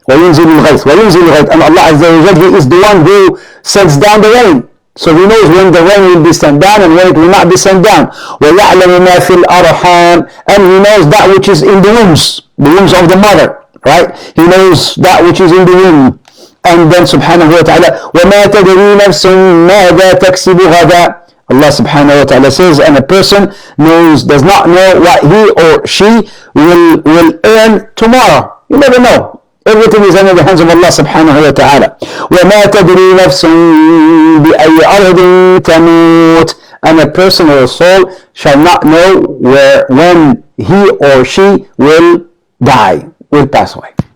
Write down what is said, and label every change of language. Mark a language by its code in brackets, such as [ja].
[ar] وينزل الغيث وينزل الغيث, [en] and Allah Azza wa Jalla, He is the one who sends down the rain. So He knows when the rain will be sent down and when it will not be sent down. [ar] وَيَعْلَمُ مَا فِي الْأَرْحَامِ, [en] and He knows that which is in the wombs of the mother, right? He knows that which is in the womb. And then [ar] subhanahu wa ta'ala, وَمَا تَدْرِي نَفْسٌ مَاذَا تَكْسِبُ غَدًا. [en] Allah subhanahu wa ta'ala says, and a person does not know what he or she will earn tomorrow. You never know. Everything is under the hands of Allah subhanahu wa ta'ala. [ar] وَمَا تَدْرِي نَفْسٌ بِأَيِّ أَرْضٍ تَمُوتُ, [en] and a person or a soul shall not know when he or she will die, will pass away.